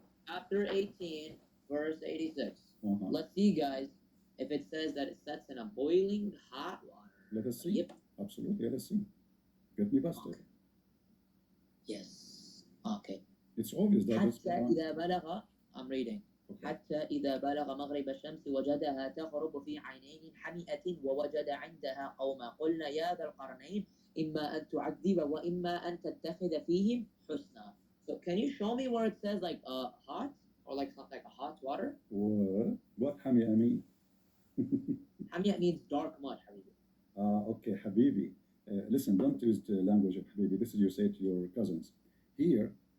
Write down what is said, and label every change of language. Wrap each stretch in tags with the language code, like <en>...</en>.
<en>Chapter 18, verse 86. Uh-huh. Let's see, guys, if it says that it sets in a boiling hot water. Let us see. Yep. Absolutely, let us see. Get me busted. Yes. Okay. It's obvious that it's</en> <ar>حتى</ar> <en>Quran.</en> <ar>إذا بلغ</ar> <en>I'm reading. Okay.</en> <ar>حتى إذا بلغ مغرب الشمس وجدها تغرب في عينين حمئة ووجد عندها قوما قلنا يا ذا القرنين إما أن تعذب وإما أن تتخذ فيهم حسنا.</ar> <en>So can you show me where it says like hot or like something like a hot water? What حمي mean? حمئة means dark mud, حبيبي. Okay, Habibi. Listen, don't use the language of Habibi. This is you say to your cousins. Here,</en>